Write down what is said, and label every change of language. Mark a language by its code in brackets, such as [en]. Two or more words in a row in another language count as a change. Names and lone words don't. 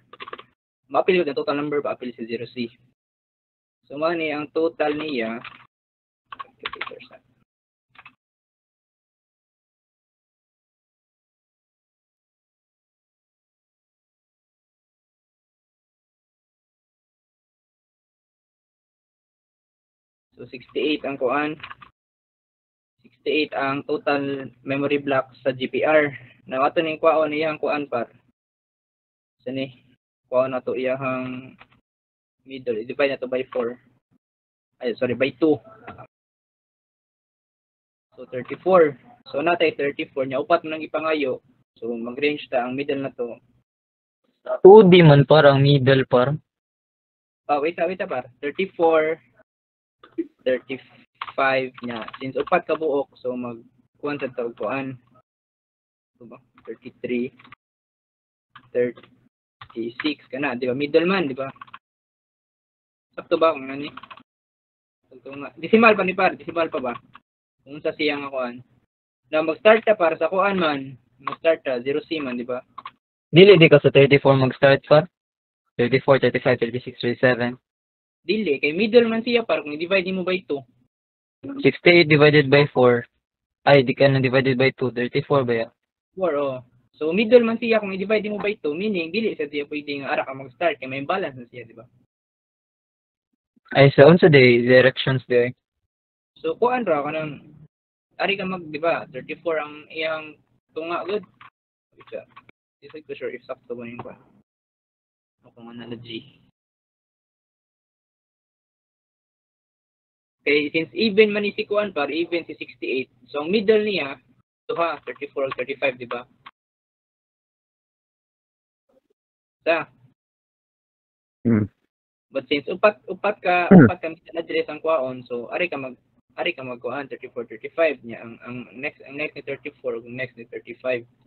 [ceb] Ma-apil yung [en] total number [ceb] pa apil si 0C. So mani ang total niya so 68 ang kuan. 68 ang [en] total memory block [ceb] sa GPR. Now ato ning kuan iyang kuan par. So ni kuan na to iyang middle. I-divide na to by 4. Ay sorry by 2. So 34. So natay 34 nya upat man ang ipangayo. So mag-range ta ang middle na to. 2D man par ang middle par. Wait par. 34 35 niya. Since upat ka buok, so mag-kuhan sa tawag-kuhan. Ito ba? 33, 36 ka na. Di ba? Middleman, di ba? Sakto ba kung ano ni? Decimal pa ni par. Decimal pa ba? Kung sa siyang kuhan. Na mag-start ka para sa kuhan man. Mag-start ka, 0C man, di ba? Dili di ka sa 34 mag-start par. 34, 35, 36, 37. Dili, kay middle man siya par kung i-divide mo by 2. [en] 68 divided by 4. [ceb] Ay, di ka na [en] divided by [ceb] 2. 34 ba yan? 4, oh. So, middle man siya kung i-divide mo by 2, meaning, dili siya pwedeng ara ka mag-start, kaya may balance na siya, di ba? Ay, sa unsa day directions day. So, kuan ra ka nang, ari ka mag, di ba, 34 ang iyang tunga, good. [en] This is sure if [ceb] sakto ba yung kuan. O kung analogy. Okay, since even man ni si kuan par, even si 68. So, ang middle niya, ito ha, 34 35, di ba? But since upat ka [en] middle address [ceb] ang kuan, so ari ka magkuan 34 35 niya ang next ni 34 ug next ni 35.